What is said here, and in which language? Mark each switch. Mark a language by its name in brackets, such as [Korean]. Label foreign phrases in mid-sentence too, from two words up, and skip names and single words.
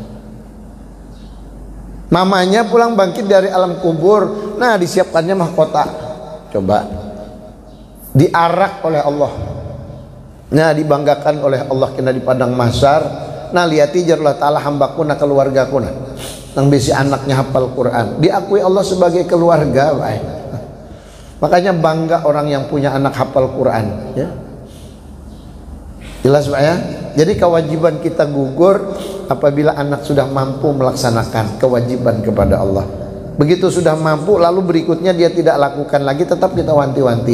[Banjar] Mamanya pulang bangkit dari alam kubur, nah disiapkannya mahkota. Coba diarak oleh Allah, nah dibanggakan oleh Allah kena di padang mahsyar. Nah liati jarlah ta'ala hambaku na keluargaku na nang bisi anaknya hafal Quran, diakui Allah sebagai keluarga baik. Makanya bangga orang yang punya anak hafal Quran ya. Jelas Pak ya. Jadi kewajiban kita gugur apabila anak sudah mampu melaksanakan kewajiban kepada Allah. Begitu sudah mampu, lalu berikutnya dia tidak lakukan lagi, tetap kita wanti-wanti.